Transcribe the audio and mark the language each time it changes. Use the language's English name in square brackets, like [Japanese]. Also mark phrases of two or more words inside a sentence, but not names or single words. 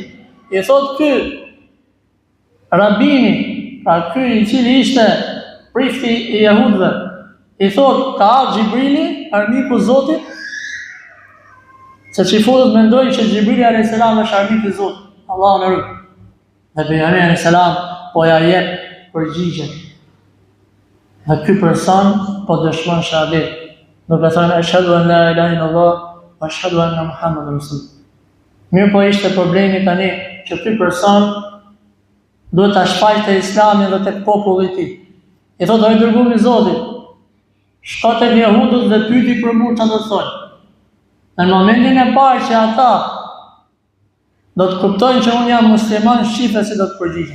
[Albanian] I thot ky rabini, pra ky i cili ishte prifti i jehudëve, i thot ka ardhur Xhibrili, armiku i Zotit, se çifutët mendojnë që Xhibrili [Arabic] alayhis salam [Albanian] është armiku i Zotit. Allahu na ruaj. Dhe pejgamberi [Arabic] alayhis salam [Albanian] po ja jep përgjigjen. Dhe ky person po dëshmon shahadet. Duke thënë [Arabic] أشهد أن لا إله إلا الله وأشهد أن محمدا رسول الله. [Albanian] Mirë po ishte problemi tani që ky person duhet ta shfaqte Islamin dhe tek populli i tij. I thotë ai dërguari i Zotit, shko tek jehudët dhe pyeti për mua çfarë do thonë. Në momentin e parë që ata do të kuptojnë që unë jam musliman, shqipe si do të përgjigjen.